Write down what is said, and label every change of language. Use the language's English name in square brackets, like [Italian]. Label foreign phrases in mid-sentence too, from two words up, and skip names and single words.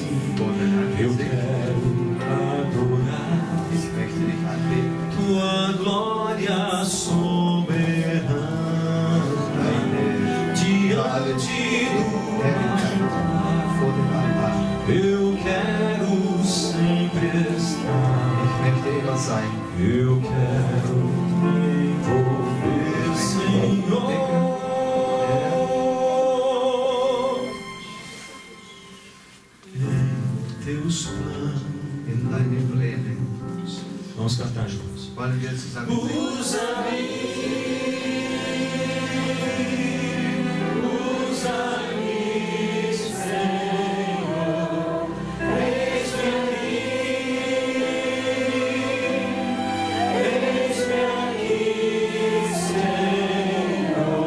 [German] Vor dein [Portuguese] Eu [German] Angesicht. [Portuguese] quero adorar [German] Ich möchte dich anbeten. [Portuguese] tua glória soberana. [German] Deine [Portuguese] Diante do [German] Herrlichkeit vor dem Altar. [Portuguese] eu quero sempre estar. [German] Ich möchte immer sein. [Portuguese] Eu quero me envolver, Senhor, em teus planos. [German] In deinen Plänen. [Portuguese] Vamos cantar juntos. [German] Wollen wir zusammen singen? [Portuguese] Usa-me, Senhor, eis-me aqui, Senhor.